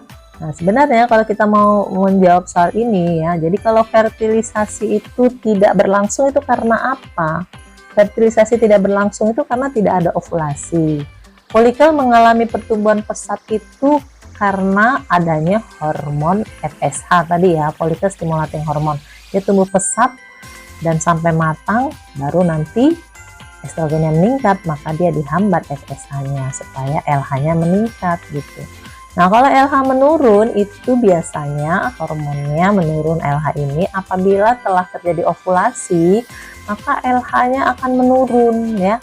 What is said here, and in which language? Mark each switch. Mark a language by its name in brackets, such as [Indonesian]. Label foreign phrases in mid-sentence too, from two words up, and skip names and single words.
[Indonesian] Nah, sebenarnya kalau kita mau menjawab soal ini ya, jadi kalau fertilisasi itu tidak berlangsung itu karena apa? Fertilisasi tidak berlangsung itu karena tidak ada ovulasi. Folikel mengalami pertumbuhan pesat itu karena adanya hormon FSH tadi ya, [English] follicle stimulating hormone. [Indonesian] Dia tumbuh pesat dan sampai matang, baru nanti estrogennya meningkat, maka dia dihambat FSH-nya supaya LH-nya meningkat gitu. Nah, kalau LH menurun itu biasanya hormonnya menurun LH ini apabila telah terjadi ovulasi, maka LH-nya akan menurun ya.